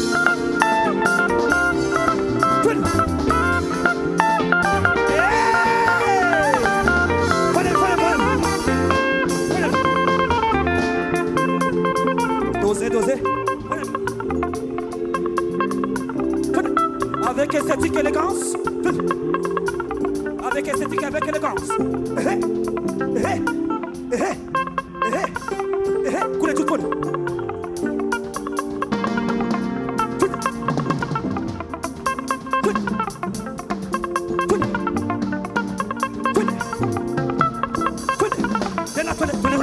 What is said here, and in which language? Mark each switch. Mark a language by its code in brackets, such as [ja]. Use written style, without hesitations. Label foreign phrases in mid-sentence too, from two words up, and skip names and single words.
[sw] Twende. [fr] Doser. Avec esthétique et élégance. Avec esthétique et avec élégance. [sw] Kule juu twende. Tena twende.